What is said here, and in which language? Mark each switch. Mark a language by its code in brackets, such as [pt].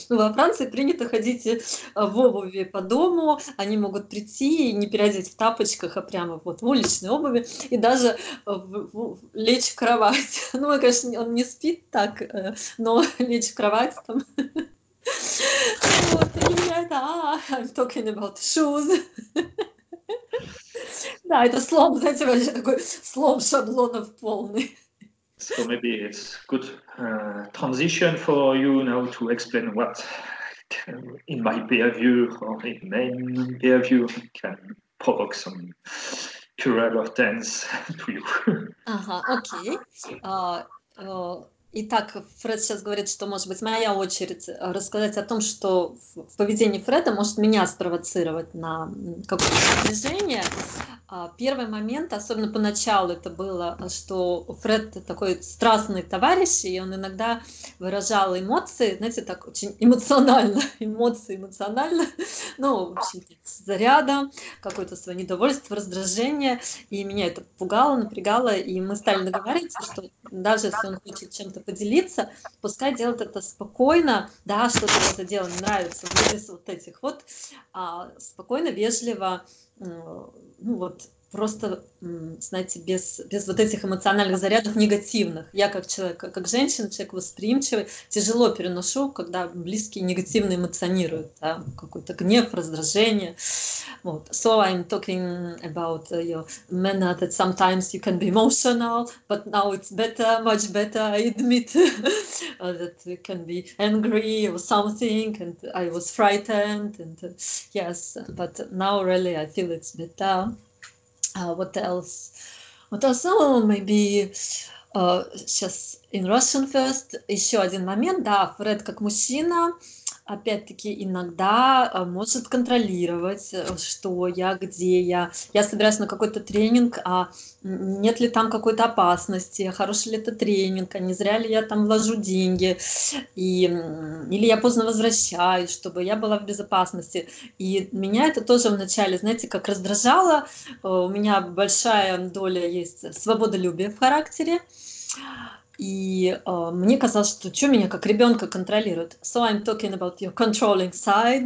[ru] Но во Франции принято ходить в обуви по дому, они могут прийти и не переодеть в тапочках, а прямо вот в уличной обуви, и даже лечь в кровать. Ну, конечно, он не спит так, но лечь в кровать там... Вот, и для меня это, [en] I'm talking about shoes. [ru] Да, это слом, знаете, вообще такой слом шаблонов полный. [en] So maybe it's good transition for you now to explain what in my behavior or in main behavior can provoke some current of tense to you. [ru] Ага, окей. Итак, Фред сейчас говорит, что, может быть, моя очередь рассказать о том, что в поведении Фреда может меня спровоцировать на какое-то движение. Первый момент, особенно поначалу, это было, что Фред такой страстный товарищ, и он иногда выражал эмоции, знаете, так очень эмоционально, эмоционально, ну, в общем, с зарядом, какое-то свое недовольство, раздражение, и меня это пугало, напрягало, и мы стали договариваться, что даже если он хочет чем-то поделиться, пускай делает это спокойно, да, что-то это дело не нравится, без вот этих вот, спокойно, вежливо, ну вот, просто, знаете, без вот этих эмоциональных зарядов негативных. Я как человек, как женщина, человек восприимчивый, тяжело переношу, когда близкие негативно эмоционируют, да, какой-то гнев, раздражение. Вот. [en] So I'm talking about your manner that sometimes you can be emotional, but now it's better, much better, I admit, that you can be angry or something, and I was frightened, and yes, but now really I feel it's better. What else? Oh, maybe [ru] сейчас [en] in Russian first. [ru] Еще один момент, да, Фред как мужчина, опять-таки, иногда может контролировать, что я, где я. Я собираюсь на какой-то тренинг, а нет ли там какой-то опасности, хороший ли это тренинг, а не зря ли я там вложу деньги, или я поздно возвращаюсь, чтобы я была в безопасности. И меня это тоже вначале, знаете, как раздражало. У меня большая доля есть свободолюбия в характере. И мне казалось, что меня как ребенка контролирует. [en] So I'm talking about your controlling side.